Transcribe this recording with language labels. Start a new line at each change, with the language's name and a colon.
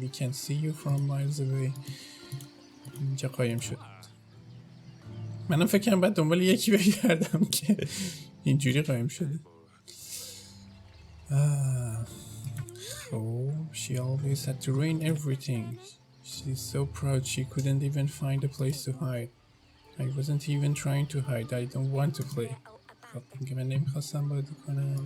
English: We can see you from miles away.
Persian: اینجا قایم شد. منم فکر کنم باید دنبال یکی بگردم که اینجوری قایم شده.
English: خب she always had to ruin everything. She's so proud she couldn't even find a place to hide. I wasn't even trying to hide. I don't want to play.
Persian: خب میگه من نمیخواستم بازی کنم.